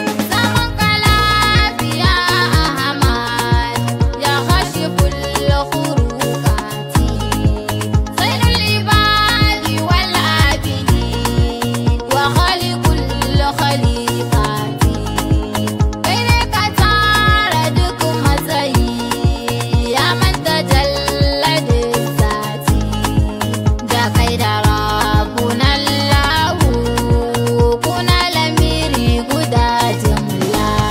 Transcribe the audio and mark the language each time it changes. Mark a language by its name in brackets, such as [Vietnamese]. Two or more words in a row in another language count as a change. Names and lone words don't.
[Hausa] Zaman ka lafiya, Ahmad, [Arabic] يا حاسب الخروقات. خير العباد والعابدين وخالق الخليقات. [Hausa] Kai ne ka tara duk matsayi, [Arabic] يا من تجلى [Hausa] duk zati. Da kai da [Arabic] ربنا الله, [Hausa] kuna lamiri guda jumla.